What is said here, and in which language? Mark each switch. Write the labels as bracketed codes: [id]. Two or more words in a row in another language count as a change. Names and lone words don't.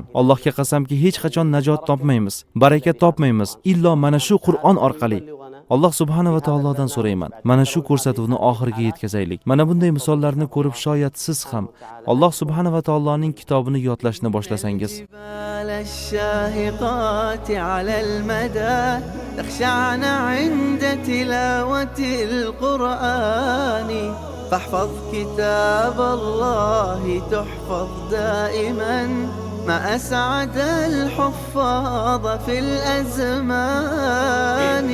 [uz] Allohga qasamki, hech qachon najot topmaymiz, baraka topmaymiz illo mana shu Qur'on orqali. [ar] الله سبحانه وتعالى [uz] so'rayman, mana shu ko'rsatuvni oxiriga yetkazaylik. Mana bunday misollarni ko'rib shoyat siz ham [ar] الله سبحانه وتعالى [uz] kitobini yodlashni boshlasangiz. [ar] الشاهقات على المدى تخشعن عند تلاوة القرآن فاحفظ كتاب الله تحفظ دائما ما أسعد الحفاظ في الأزمان.